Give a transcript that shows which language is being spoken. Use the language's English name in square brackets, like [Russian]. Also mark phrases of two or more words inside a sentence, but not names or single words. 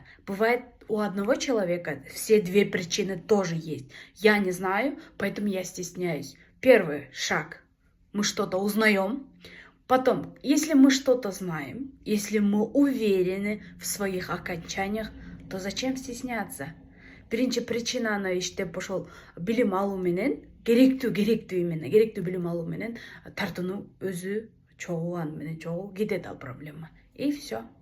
[Russian] Бывает, у одного человека все две причины тоже есть. Я не знаю, поэтому я стесняюсь. Первый шаг. Мы что-то узнаем. Потом, если мы что-то знаем, если мы уверены в своих окончаниях, то зачем стесняться? [Kyrgyz] Бірінші причинаны иштеп ошол билим алуу менен керектүү билим алуу менен тартынуу өзү чогуу кетет ал проблема. [Russian] И все.